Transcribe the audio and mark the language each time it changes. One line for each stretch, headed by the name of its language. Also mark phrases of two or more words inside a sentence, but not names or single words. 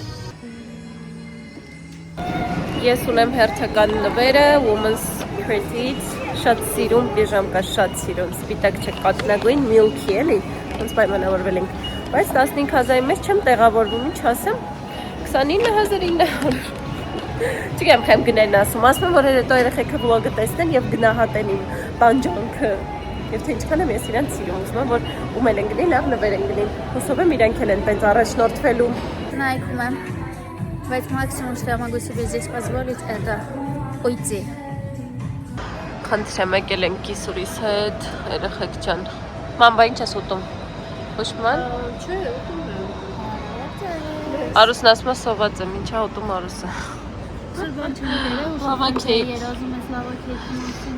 Armenian: Ես ունեմ հերթական նվերը Women's Pretty-ից, շատ սիրուն պիժամկա, շատ սիրուն, սպիտակ չէ, կաթնագույն, milky էլի, ոնց պայմանավորվել ենք, բայց 15000-ի մեջ չեմ տեղավորվում, ինչ ասեմ, 29900։ Չգիտեմ, խեմ գնեն ասում եմ, որ հետո երեխեքը վլոգը տեսնեն եւ գնահատեն իմ տանջանքը։ Եվ թե ինչքան եմ ես իրենց սիրում, ուզում եմ, որ ում էլ են գնի, լավ նվեր են գնի։ Հուսով եմ իրենք էլ են տենց առաջնորդվելու։ Նայքում եմ, բայց
Russian: максимум, что я могу себе здесь позволить, это уйти.
Armenian: Խնդրեմ եկել են կիսուրիս հետ, երեխեք ջան։ Մամբա ինչ ես ուտում։ Հուշման։ Չէ, ուտում եմ։ Արուսն ասում է սոված եմ, ինչա ուտում Արուսը։ Լավա քեյք։ Երազում ես լավա քեյքի մասին։